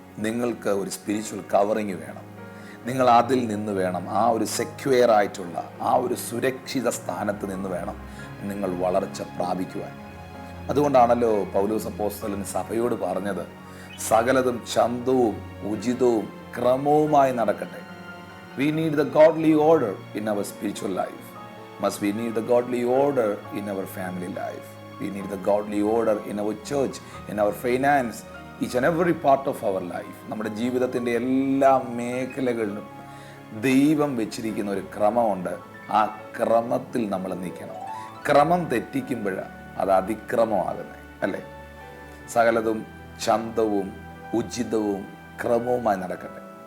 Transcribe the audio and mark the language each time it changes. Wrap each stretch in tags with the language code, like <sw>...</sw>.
<ml>നിങ്ങൾക്ക് ഒരു spiritual covering വേണം. നിങ്ങൾ അതിൽ നിന്ന് വേണം, ആ ഒരു സെക്യൂർ ആയിട്ടുള്ള ആ ഒരു സുരക്ഷിത സ്ഥാനത്ത് നിന്ന് വേണം നിങ്ങൾ വളർച്ച പ്രാപിക്കുവാൻ. അതുകൊണ്ടാണല്ലോ പൗലോസ് അപ്പോസ്തലൻ സഭയോട് പറഞ്ഞത്, സകലതും ചന്തവും ഉചിതവും ക്രമവുമായി നടക്കട്ടെ.</ml> <en>We need the godly order in our spiritual life. We need the godly order in our family life. We need the godly order in our church, in our finance, each and every part of our life.</en> <ml>നമ്മുടെ ജീവിതത്തിൻ്റെ എല്ലാ മേഖലകളിലും ദൈവം വെച്ചിരിക്കുന്ന ഒരു ക്രമമുണ്ട്. ആ ക്രമത്തിൽ നമ്മൾ നിൽക്കണം. ക്രമം തെറ്റിക്കുമ്പോൾ അത് അതിക്രമമാകുന്നത് അല്ലേ? സകലതും ചന്തവും ഉചിതവും ക്രമവുമായി നടക്കട്ടെ.</ml>